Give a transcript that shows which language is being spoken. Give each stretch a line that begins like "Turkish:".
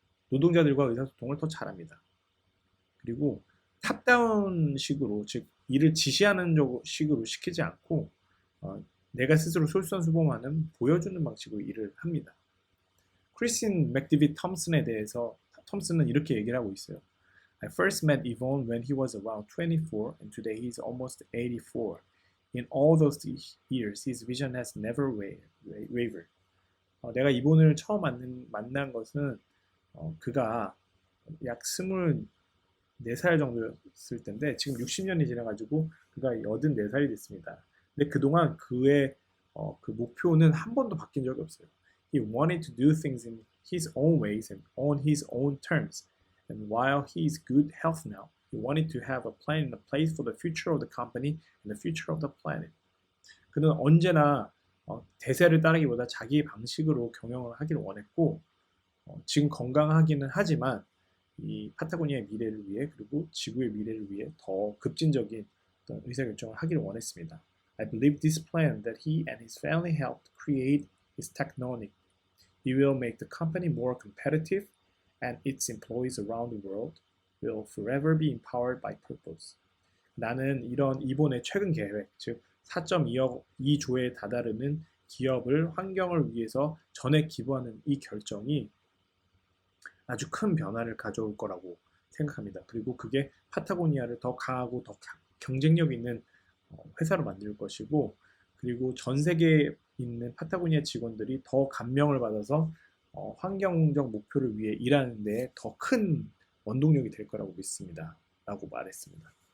Korean: 노동자들과 의사소통을 더 잘합니다. 그리고 탑다운 식으로, 즉 일을 지시하는 식으로 시키지 않고 내가 스스로 솔선수범하는 보여주는 방식으로 일을 합니다. 크리스틴 맥디빗 톰슨에 대해서 톰슨은 이렇게 얘기를 하고 있어요.
English: I first met Yvonne when he was around 24 and today he is almost 84. In all those years, his vision has never wavered.
Korean: 내가 이본을 처음 만난 것은 그가 약 24살 정도였을 텐데 지금 60년이 지나가지고 그가 84살이 됐습니다. 근데 그동안 그의 그 목표는 한 번도 바뀐 적이 없어요.
English: He wanted to do things in his own ways and on his own terms. And while he is good health now, he wanted to have a plan in place for the future of the company and the future of the planet.
Korean: 그는 언제나 대세를 따르기보다 자기 방식으로 경영을 하기를 원했고 지금 건강하기는 하지만 이 파타고니아의 미래를 위해 그리고 지구의 미래를 위해 더 급진적인 어떤 의사결정을 하기를 원했습니다.
English: I believe this plan that he and his family helped create is technonic. It will make the company more competitive and its employees around the world will forever be empowered by purpose.
Korean: 나는 이런 이본의 최근 계획, 즉 4.2조에 다다르는 기업을 환경을 위해서 전액 기부하는 이 결정이 아주 큰 변화를 가져올 거라고 생각합니다. 그리고 그게 파타고니아를 더 강하고 더 경쟁력 있는 회사로 만들 것이고 그리고 전 세계에 있는 파타고니아 직원들이 더 감명을 받아서 환경적 목표를 위해 일하는 데 더 큰 원동력이 될 거라고 믿습니다. 라고 말했습니다.